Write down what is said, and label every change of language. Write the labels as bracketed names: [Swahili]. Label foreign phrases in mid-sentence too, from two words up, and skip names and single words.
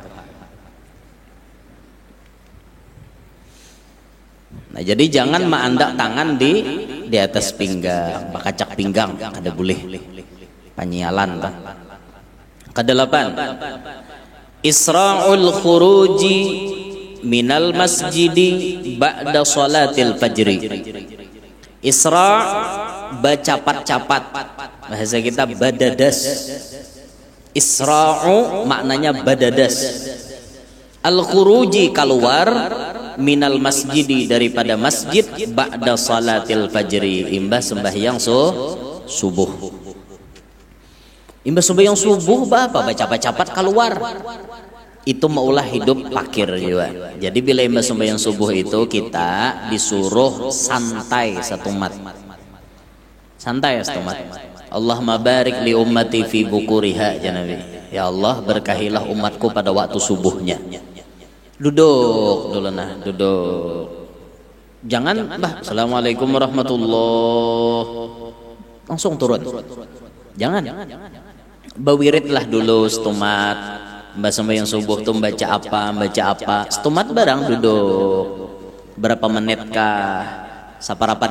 [Banjar] Nah jadi jangan maandak tangan di atas pinggang bakacak pinggang kada boleh panyialan lah. [Arabic] Kedelapan إسراع الخروج من المسجد بعد صلاة الفجر. [Banjar] Isra' bacapat-capat bahasa kita badadas. Isra'u maknanya badadas. Al-khuruji keluar [Arabic] من المسجد [Banjar] daripada masjid [Arabic] بعد صلاة الفجر [Banjar] imbah sembahyang subuh. Imbah sembahyang subuh apa baca-capat keluar. Itu maulah hidup pakir juga. Jadi bila imbah sembahyang subuh itu kita disuruh santai satu mat. Santai satu mat. [Arabic] اللهم بارك لأمتي في بكورها يا نبي. [Banjar] Ya Allah berkahilah umatku pada waktu subuhnya. Duduk dulu nah, duduk. Jangan [Arabic] السلام عليكم ورحمة الله. [Banjar] Langsung turun. Jangan. Bawiritlah dulu setumat. Mbak sembahyang subuh tuh baca apa setumat barang duduk berapa menit kah saparapat